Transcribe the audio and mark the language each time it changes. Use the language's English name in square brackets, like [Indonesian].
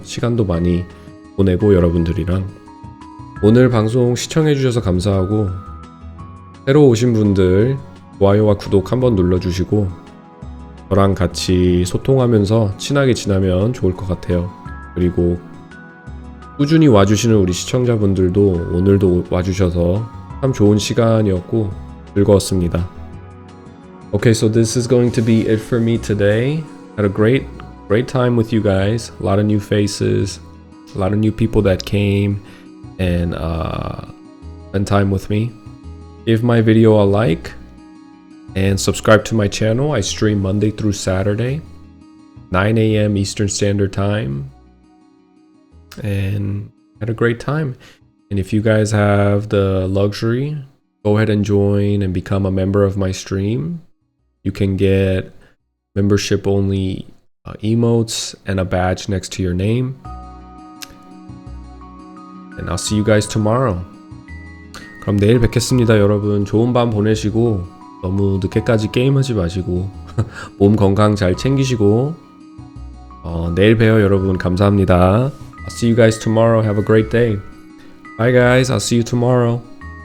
[Korean] 시간도 많이 보내고 여러분들이랑. 오늘 방송 시청해주셔서 감사하고 새로 오신 분들 좋아요와 구독 한번 눌러주시고 저랑 같이 소통하면서 친하게 지나면 좋을 것 같아요. 그리고 꾸준히 와주시는 우리 시청자분들도 오늘도 와주셔서 참 좋은 시간이었고 즐거웠습니다. [English] Okay, so this is going to be it for me today. Had a great time with you guys. A lot of new faces, a lot of new people that came and spent time with me. Give my video a like. And subscribe to my channel. I stream Monday through Saturday, 9 a.m. Eastern Standard Time. And had a great time. And if you guys have the luxury, go ahead and join and become a member of my stream. You can get membership only emotes and a badge next to your name. And I'll see you guys tomorrow. [Korean] 그럼 내일 뵙겠습니다, 여러분. 좋은 밤 보내시고 너무 늦게까지 게임하지 마시고 몸 건강 잘 챙기시고 내일 봬요, 여러분. 감사합니다. [English] I'll see you guys tomorrow. Have a great day. Bye guys. I'll see you tomorrow.